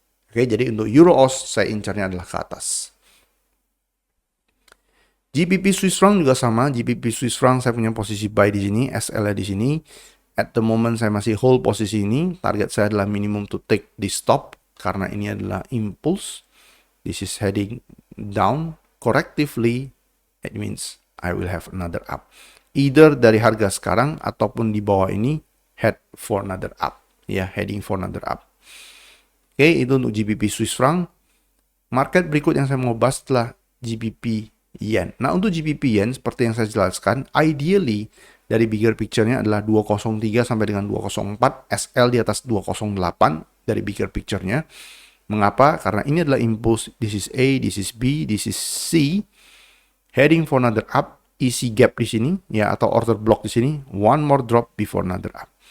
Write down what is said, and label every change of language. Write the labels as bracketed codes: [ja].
[id] Oke, jadi untuk Euro AUS saya incarnya adalah ke atas. GBP Swiss franc juga sama. GBP Swiss franc saya punya posisi buy di sini, SL di sini, [en] At the moment [id] saya masih hold posisi ini. Target saya adalah minimum to take di stop karena ini adalah impulse. [en] This is heading down correctively. It means I will have another up. [id] Either dari harga sekarang ataupun di bawah ini [en] head for another up. Ya, heading for another up. [id] Oke, itu untuk GBP Swiss franc. Market berikut yang saya mau bahas adalah GBP Yen. Nah, untuk GBP Yen, seperti yang saya jelaskan, ideally, dari bigger picture-nya adalah 203 sampai dengan 204, SL di atas 208 dari bigger picture-nya. Mengapa? Karena ini adalah impulse, [en] this is A, this is B, this is C, heading for another up, [id] isi gap di sini, [en] ya, atau order block di sini, one more drop before another up.